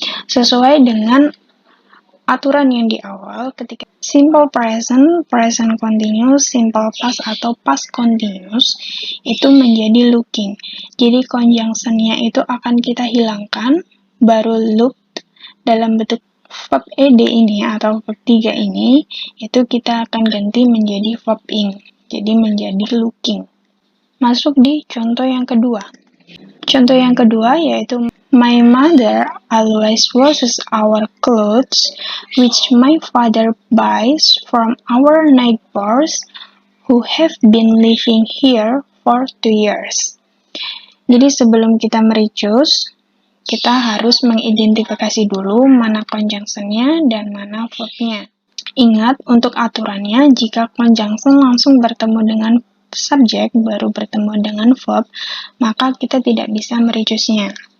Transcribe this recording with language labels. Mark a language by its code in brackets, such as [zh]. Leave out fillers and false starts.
[id] Sesuai dengan aturan yang di awal ketika simple present, present continuous, simple past atau past continuous itu menjadi looking. Jadi conjunction-nya itu akan kita hilangkan, baru looked dalam bentuk verb ed ini atau verb 3 ini itu kita akan ganti menjadi verb ing. Jadi menjadi looking. Masuk di contoh yang kedua. Contoh yang kedua yaitu [en] my mother always washes our clothes, which my father buys from our neighbors who have been living here for 2 years. [id] Jadi sebelum kita mereduce, kita harus mengidentifikasi dulu mana conjunction-nya dan mana verb-nya. Ingat, untuk aturannya, jika conjunction langsung bertemu dengan subjek baru bertemu dengan verb, maka kita tidak bisa mereduce-nya.